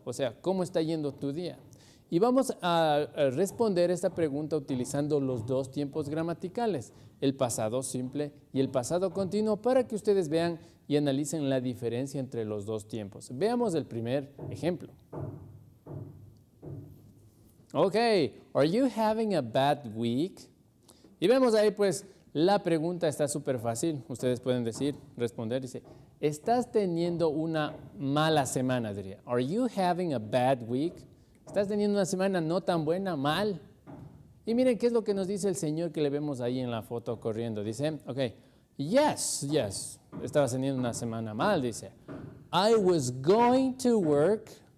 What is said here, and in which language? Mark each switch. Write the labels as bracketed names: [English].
[Spanish] O sea, ¿cómo está yendo tu día? Y vamos a responder esta pregunta utilizando los dos tiempos gramaticales, el pasado simple y el pasado continuo, para que ustedes vean y analicen la diferencia entre los dos tiempos. Veamos el primer ejemplo. [English] Ok, are you having a bad week? [Spanish] Y vemos ahí pues la pregunta está súper fácil. Ustedes pueden responder, dice, ¿estás teniendo una mala semana? Diría, [English] are you having a bad week? [Spanish] ¿Estás teniendo una semana no tan buena, mal? Y miren qué es lo que nos dice el señor que le vemos ahí en la foto corriendo. Dice, ok, yes, estabas teniendo una semana mal, dice. [English] I was going to work.